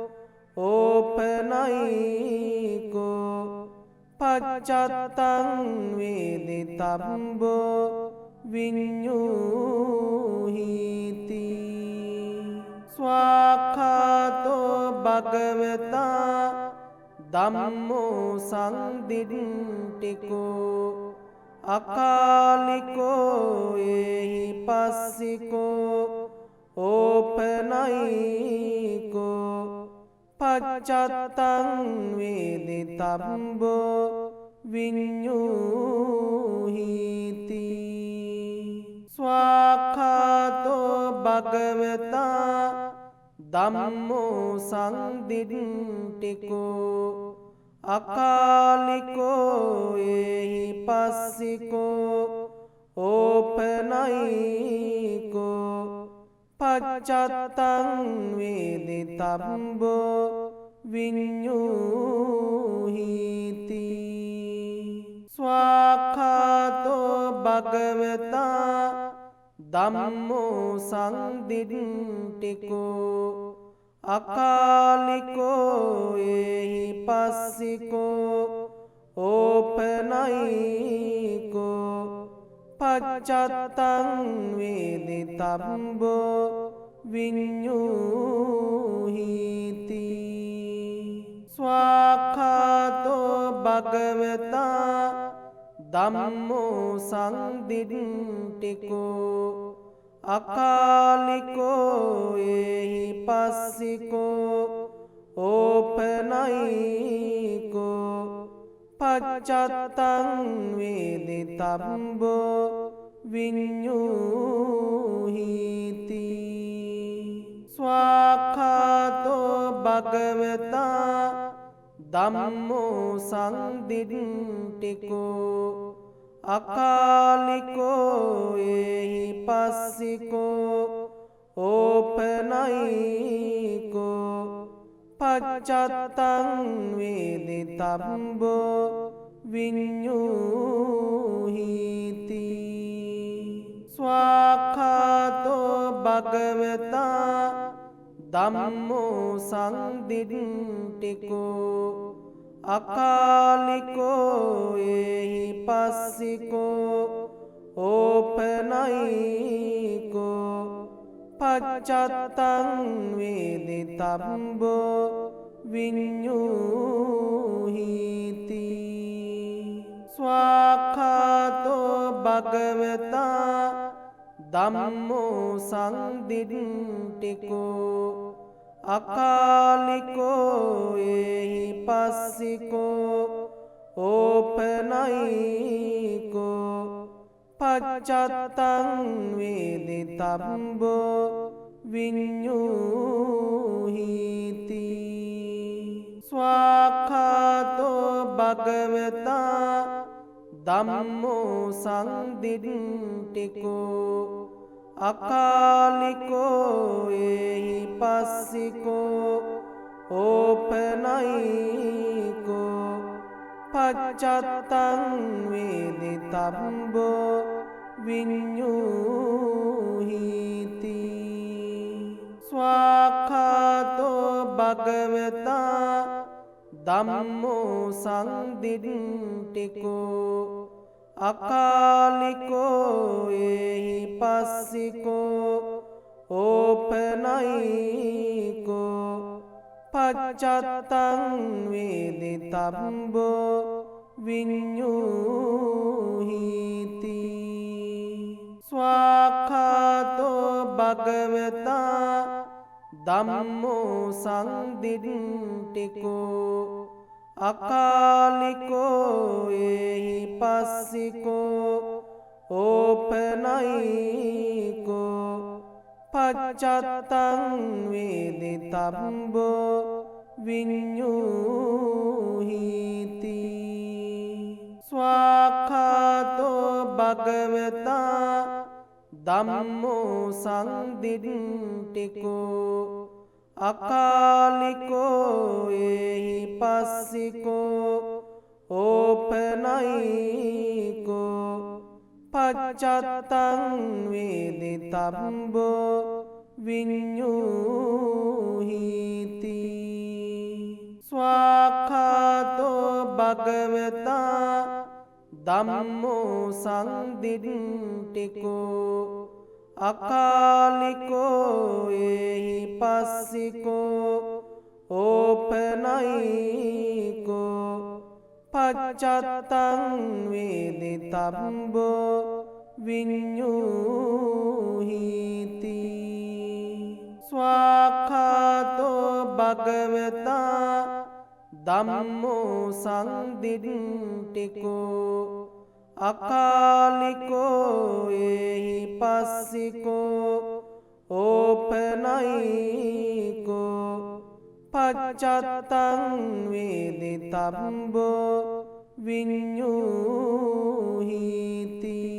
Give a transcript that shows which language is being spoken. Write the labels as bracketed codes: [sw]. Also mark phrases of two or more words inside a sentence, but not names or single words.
[pi] ඕපනයිකෝ පච්චත්තං වේදිතබ්බෝ විඤ්ඤූහිති ස්වාක්ඛාතෝ භගවතා ධම්මෝ සංදිට්ඨිකෝ අකාලිකෝ එහි පස්සිකෝ ඕපනයිකෝ පච්චත්තං වේදිතබ්බෝ විඤ්ඤූහිති ස්වාඛාතෝ භගවතා ධම්මෝ සංදිට්ඨිකෝ අකාලිකෝ එහි පස්සිකෝ ඕපනයිකෝ පච්චත්තං වේදිතබ්බෝ විඤ්ඤූහිති ස්වාඛාතෝ භගවතා ධම්මෝ සංදිට්ඨිකෝ අකාලිකෝ එහි පස්සිකෝ ඕපනයිකෝ පච්චත්තං වේදිතබ්බෝ විඤ්ඤූහිති ස්වාඛාතෝ භගවතා ධම්මෝ සංදිට්ඨිකෝ අකාලිකෝ එහි පස්සිකෝ ඕපනයිකෝ පච්චත්තං වේදිතබ්බෝ විඤ්ඤූහිති ස්වාඛාතෝ භගවතා ධම්මෝ සංදිට්ඨිකෝ අකාලිකෝ එහි පස්සිකෝ ඕපනයිකෝ පච්චත්තං වේදිතබ්බෝ විඤ්ඤූහිති ස්වාඛාතෝ භගවතා ධම්මෝ සංදිට්ඨිකෝ අකාලිකෝ එහි පස්සිකෝ ඕපනයිකෝ පච්චත්තං වේදිතබ්බෝ විඤ්ඤූහිති ස්වාඛාතෝ භගවතා ධම්මෝ සංදිට්ඨිකෝ අකාලිකෝ එහි පස්සිකෝ ඕපනයිකෝ පච්චත්තං වේදිතබ්බෝ විඤ්ඤූහිති ස්වාඛාතෝ භගවතා ධම්මෝ සංදිට්ඨිකෝ අකාලිකෝ එහි පස්සිකෝ ඕපනයිකෝ පච්චත්තං වේදිතබ්බෝ විඤ්ඤූහිති ස්වාඛාතෝ භගවතා ධම්මෝ සංදිට්ඨිකෝ අකාලිකෝ එහි පස්සිකෝ ඕපනයිකෝ පච්චත්තං වේදිතබ්බෝ විඤ්ඤූහිති ස්වාඛාතෝ භගවතා ධම්මෝ සංදිට්ඨිකෝ අකාලිකෝ එහි පස්සිකෝ ඕපනයිකෝ පච්චත්තං වේදිතබ්බෝ විඤ්ඤූහිති ස්වාඛාතෝ භගවතා ධම්මෝ සංදිට්ඨිකෝ අකාලිකෝ එහි පස්සිකෝ ඕපනයිකෝ පච්චත්තං වේදිතබ්බෝ විඤ්ඤූහිති ස්වාඛාතෝ භගවතා ධම්මෝ සංදිට්ඨිකෝ අකාලිකෝ එහි පස්සිකෝ ඕපනයිකෝ පච්චත්තං වේදිතබ්බෝ විඤ්ඤූහිති ස්වාඛාතෝ භගවතා ධම්මෝ සංදිට්ඨිකෝ අකාලිකෝ ඒහි පස්සිකෝ ඕපනයිකෝ පච්චත්තං වේදිතබ්බෝ විඤ්ඤූහිති